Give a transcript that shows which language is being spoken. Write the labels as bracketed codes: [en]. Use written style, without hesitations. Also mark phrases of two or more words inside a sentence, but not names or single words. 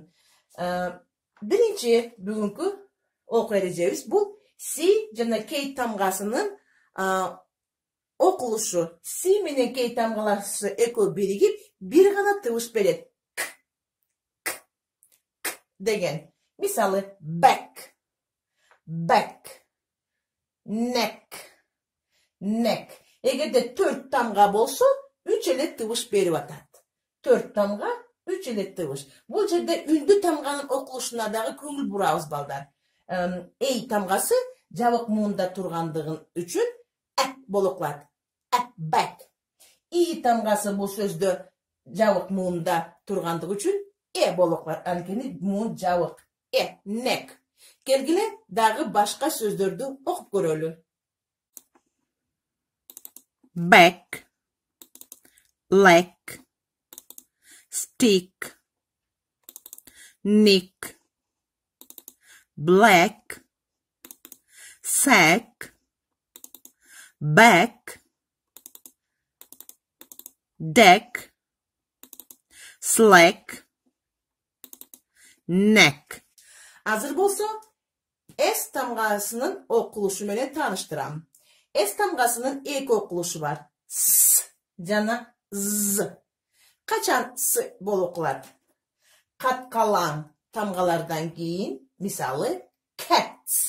[ky] Биринчи бүгүнкү окуу эрежебиз бул C жана K тамгасынын окулушу. C менен K тамгалары экөө биригип бир гана тыбыш берет. К деген. Мисалы, [en] back, neck. [ky] Эгерде 4 тамга болсо, 3 эле тыбыш берип атат. 4 тамга, 3 эле тыбыш. Бул жерде үндү тамганын окулушуна дагы көңүл бурабыз балдар. A тамгасы жабык муунда тургандыгын үчүн болуп калат. [en] Back. [ky] I тамгасы бул сөздө жабык муунда тургандыгы үчүн болуп калат. Анткени муун жабык. Neck. Келгиле дагы башка сөздөрдү окуп көрөлү. [en] Back, leg, stick, nick, black, sack, back, deck, slack, neck. [ky] Азыр болсо, S тамгасынын окулушу менен тааныштырам. S тамгасынын эки окулушу бар. S жана Z. Качан S болуп калат? Каткалаң тамгалардан кийин, мисалы, cats.